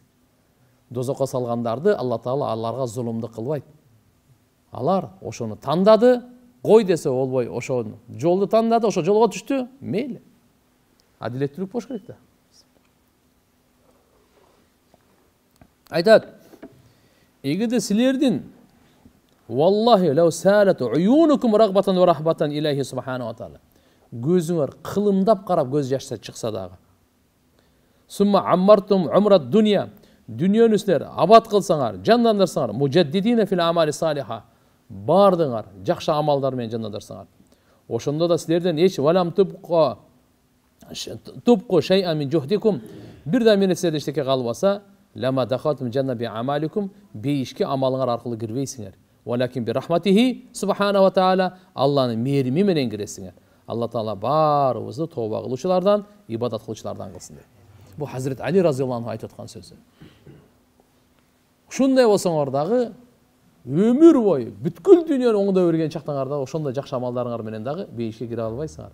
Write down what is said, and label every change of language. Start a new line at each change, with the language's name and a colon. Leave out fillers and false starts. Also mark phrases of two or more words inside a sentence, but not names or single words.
Kyrgyz: Дозокко салгандарды Алла Таала аларга зулумдук кылбайт. Алар ошону тандады, кой десе болбой, ошол жолду тандады, ошол жолго түштү, мейли. Адилеттүүлүк болуш керек да. Айтат, эгерде силердин
Arabic: والله لو سالت عيونكم رغبة و رهبة إليه سبحانه و تعالى.
Kyrgyz: Көзүңөр кылымдап карап көз жашса чыкса дагы.
Arabic: ثم عمرتم عمر الدنيا.
Kyrgyz: Дүниөнү силер абат кылсаңар, жандандырсаңар,
Arabic: مجددين في الأعمال الصالحة.
Kyrgyz: Бардыңар, жакшы амалдар менен жандандырсаңар. Ошондо да силерден эч
Arabic: ولم تبقوا شيئا من جهدكم.
Kyrgyz: Бир да менен силерде эчтеке калбаса,
Arabic: لما دخلتم الجنة بأعمالكم,
Kyrgyz: бейишке амалыңар аркылуу кирбейсиңер.
Arabic: ولكن برحمته سبحانه و تعالى,
Kyrgyz: Алланын мээрими менен киресиңер. Алла Таала баарыбызды тооба кылуучулардан, ибадат кылуучулардан кылсын дейт. Бул Хазрет Али
Arabic: رضي الله عنه
Kyrgyz: айтып аткан сөзү. Ушундай болсоңор дагы өмүр бою бүткүл дүйнөнү оңдой берген чактаңар дагы ошондой жакшы амалдарыңар менен дагы бейишке кире албайсыңар.